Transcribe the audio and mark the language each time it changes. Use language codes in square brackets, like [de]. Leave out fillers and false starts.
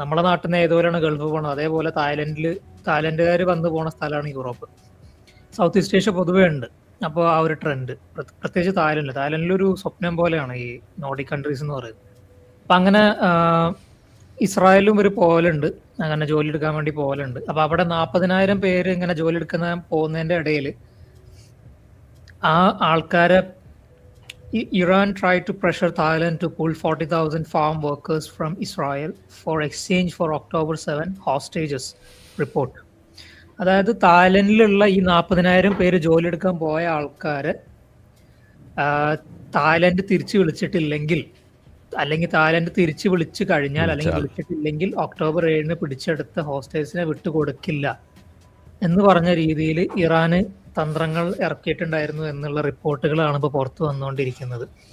[ml] നമ്മുടെ നാട്ടിൽ നിന്ന് ഏതുപോലെയാണ് ഗൾഫ് പോകണം, അതേപോലെ തായ്ലൻഡുകാർ വന്നു പോണ സ്ഥലമാണ് യൂറോപ്പ്. സൗത്ത് ഈസ്റ്റ് ഏഷ്യ പൊതുവേ ഉണ്ട്. അപ്പോൾ ആ ഒരു ട്രെൻഡ് പ്രത്യേകിച്ച് തായ്ലൻഡിലൊരു സ്വപ്നം പോലെയാണ് ഈ നോർഡിക് കൺട്രീസ് എന്ന് പറയുന്നത്. അപ്പം അങ്ങനെ ഇസ്രായേലും ഒരു പോലുണ്ട്, അങ്ങനെ ജോലി എടുക്കാൻ വേണ്ടി പോലുണ്ട്. അപ്പോൾ അവിടെ 40,000 പേര് ഇങ്ങനെ ജോലി എടുക്കുന്ന പോകുന്നതിൻ്റെ ഇടയിൽ ആ ആൾക്കാരെ [en] Iran tried to pressure Thailand to pull 40,000 farm workers from Israel for exchange for October 7 hostages, report. [ml] അതായത് തായ്ലൻഡിലുള്ള ഈ 40,000 പേര് ജോലി എടുക്കാൻ പോയ ആൾക്കാരെ തായ്ലൻഡ് തിരിച്ചു വിളിച്ചിട്ടില്ലെങ്കിൽ, അല്ലെങ്കിൽ തായ്ലൻഡ് തിരിച്ചു വിളിച്ചു കഴിഞ്ഞാൽ, അല്ലെങ്കിൽ വിളിച്ചിട്ടില്ലെങ്കിൽ ഒക്ടോബർ 7 പിടിച്ചെടുത്ത ഹോസ്റ്റേഴ്സിനെ വിട്ടുകൊടുക്കില്ല എന്ന് പറഞ്ഞ രീതിയിൽ ഇറാന് തന്ത്രങ്ങൾ ഇറക്കിയിട്ടുണ്ടായിരുന്നു എന്നുള്ള റിപ്പോർട്ടുകളാണ് ഇപ്പോൾ പുറത്തു വന്നുകൊണ്ടിരിക്കുന്നത്.